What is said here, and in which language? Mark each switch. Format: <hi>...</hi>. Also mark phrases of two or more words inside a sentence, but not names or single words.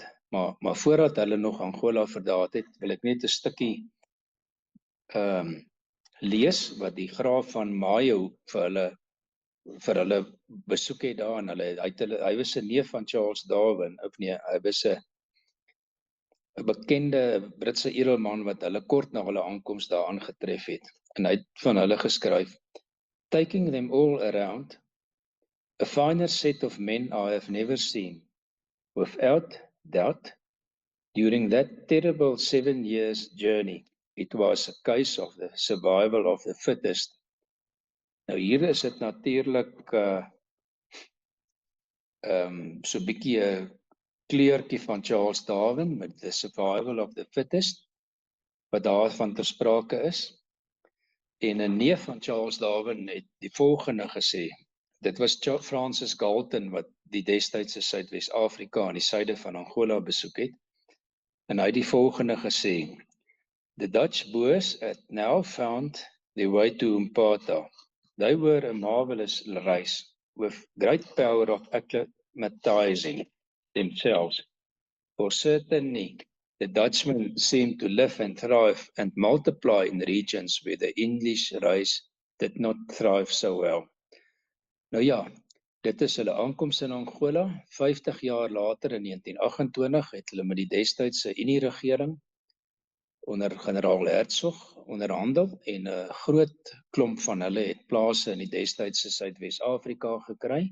<af>Maar voordat hulle nog Angola verlaat het, wil ek net 'n stukkie lees wat die graaf van Mayo vir hulle besoek het daar, en hy was 'n neef van Charles Darwin, of nee, hy was 'n bekende Britse edelman wat hulle kort na hulle aankoms daar aangetref het. En hy het van hulle geskryf:</af> <en>"Taking them all around, a finer set of men I have never seen. Without doubt, during that terrible 7 years journey, it was a case of the survival of the fittest."</en> <af>Nou hier is dit natuurlik so 'n bietjie 'n kleurtjie van Charles Darwin met</af> <en>the survival of the fittest,</en> <af>wat daarvan ter sprake is. En 'n neef van Charles Darwin het die volgende gesê. Dit was Francis Galton wat die destydse Suidwes-Afrika aan die suide van Angola besoek het. En hy het die volgende gesê:</af> <en>"The Dutch Boers had now found their way to Mpata. They were a marvelous race, with great power of acclimatizing themselves. For certainly, the Dutchmen seemed to live and thrive and multiply in regions where the English race did not thrive so well."</en> <af>Nou ja, dit is hulle aankoms in Angola. 50 jaar later in 1928 het hulle met die destydse Unie-regering onder generaal Hertzog onderhandel en 'n groot klomp van hulle het plase in die destydse Suidwes-Afrika gekry.</af>